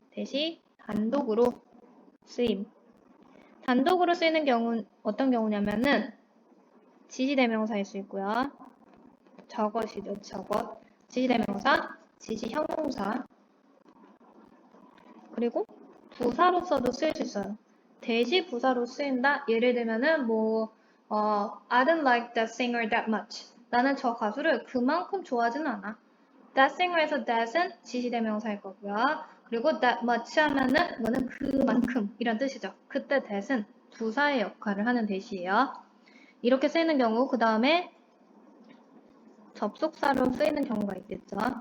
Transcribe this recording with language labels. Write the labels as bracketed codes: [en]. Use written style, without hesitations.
[ko] that이 단독으로 쓰임. 단독으로 쓰이는 경우는 어떤 경우냐면은 지시대명사일 수 있고요. 저것이죠, 저것. 지시대명사, 지시형용사. 그리고 부사로서도 쓰일 수 있어요. 대시 부사로 쓰인다. [en] 예를 들면은 I don't like that singer that much. [ko] 나는 저 가수를 그만큼 좋아하지는 않아. That singer에서 that은 지시대명사일 거고요. 그리고 that much 하면은 이거는 그만큼 이란 뜻이죠. 그때 that은 부사의 역할을 하는 that이에요. 이렇게 쓰이는 경우 그 다음에 접속사로 쓰이는 경우가 있겠죠.